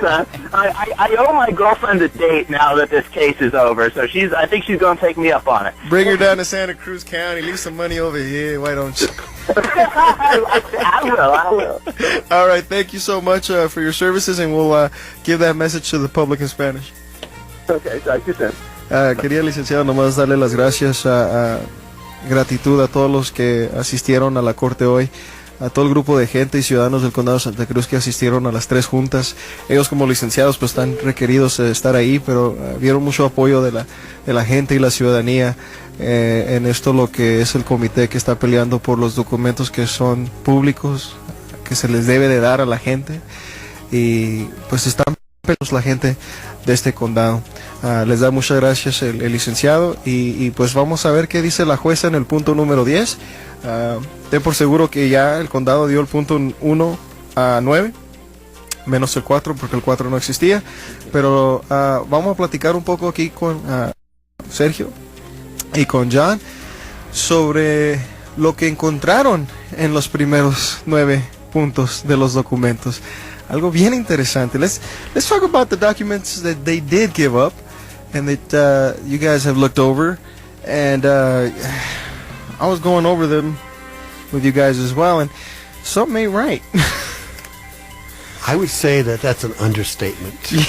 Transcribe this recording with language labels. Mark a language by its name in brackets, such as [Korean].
[English] I owe my girlfriend a date now that this case is over. So I think she's going to take me up on it. Bring her down to Santa Cruz County. Leave some money over here. Why don't you? I will. All right. Thank you so much for your services, and we'll give that message to the public in Spanish. Okay, talk to you soon. [Spanish] Quería, licenciado, nomás darle las gracias gratitud a todos los que asistieron a la corte hoy, a todo el grupo de gente y ciudadanos del condado de Santa Cruz que asistieron a las 3 juntas. Ellos como licenciados pues están requeridos de estar ahí, pero vieron mucho apoyo de la gente y la ciudadanía en esto, lo que es el comité que está peleando por los documentos que son públicos, que se les debe de dar a la gente, y pues están pelos la gente de este condado. Les da muchas gracias el licenciado, y pues vamos a ver qué dice la jueza en el punto número 10. Ten por seguro que ya el condado dio el punto 1 a 9, menos el 4 porque el 4 no existía, pero vamos a platicar un poco aquí con Sergio y con John sobre lo que encontraron en los primeros 9 puntos de los documentos. Algo bien interesante. [English] Let's talk about the documents that they did give up and that you guys have looked over. And I was going over them with you guys as well, and something ain't right. I would say that that's an understatement.